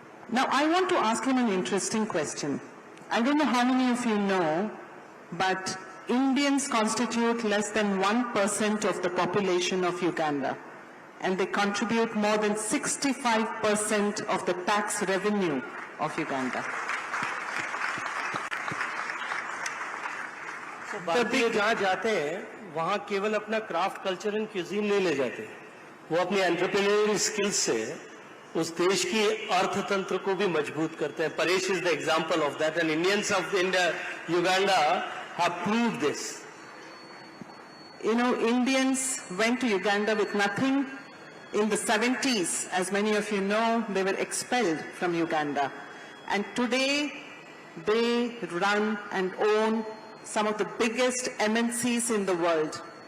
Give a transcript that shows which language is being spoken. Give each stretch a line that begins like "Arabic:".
English: Now, I want to ask him an interesting question. I don't know how many of you know, but Indians constitute less than 1% of the population of Uganda, and they contribute more than 65% of the tax revenue ofUganda.
Hindi: भारतीय जहाँ जाते हैं वहाँ केवल अपना
English: craft culture and cuisine
Hindi: नहीं ले जाते, वो अपनी एंटरप्रेन्योरियल स्किल्स से उस देश की अर्थतंत्र को भी मजबूत करते हैं.
English: Paresh is the example of that, and Indians of India Uganda have proved this. You know, Indians went to Uganda with nothing. In the 70s, as many of you know, they were expelled from Uganda. And today, they run and own some of the biggest MNCs in the world.